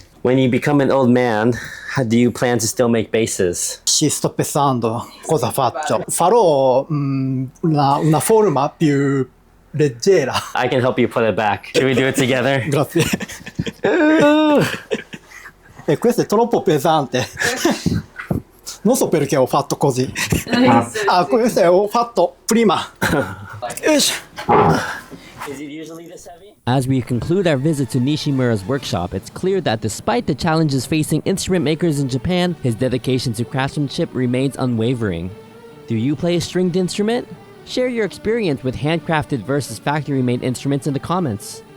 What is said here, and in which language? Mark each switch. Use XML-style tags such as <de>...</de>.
<en>When you become an old man, how do you plan to still make basses?</en> <it>Ci sto pensando cosa faccio. Farò una forma più leggera.</it> <en>I can help you put it back. Should we do it together?</en> <it>Grazie. E questo è troppo pesante. Non so perché ho fatto così. Questo ho fatto prima.</it> <en>Is it usually this heavy? As we conclude our visit to Nishimura's workshop, it's clear that despite the challenges facing instrument makers in Japan, his dedication to craftsmanship remains unwavering. Do you play a stringed instrument? Share your experience with handcrafted versus factory-made instruments in the comments.</en>